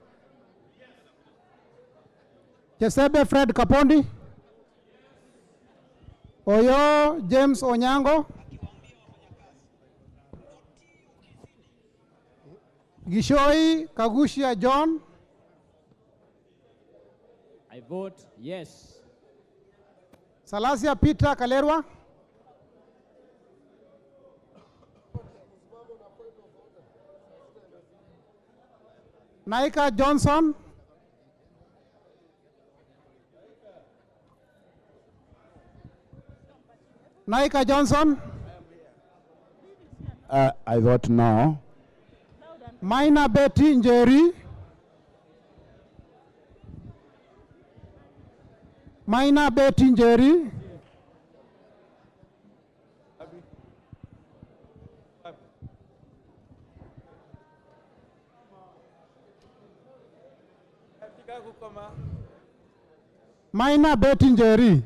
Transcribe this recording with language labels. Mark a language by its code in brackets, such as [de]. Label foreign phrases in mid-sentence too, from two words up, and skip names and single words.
[en] Chesebe Fred Kapondi. Oyo James Onyango. Gishoi Kagushia John. I vote yes. Salasia Peter Kalerwa. Naika Johnson. Naika Johnson. I vote no. Maina Betty Njeri. Maina Betty Njeri. Maina Betty Njeri.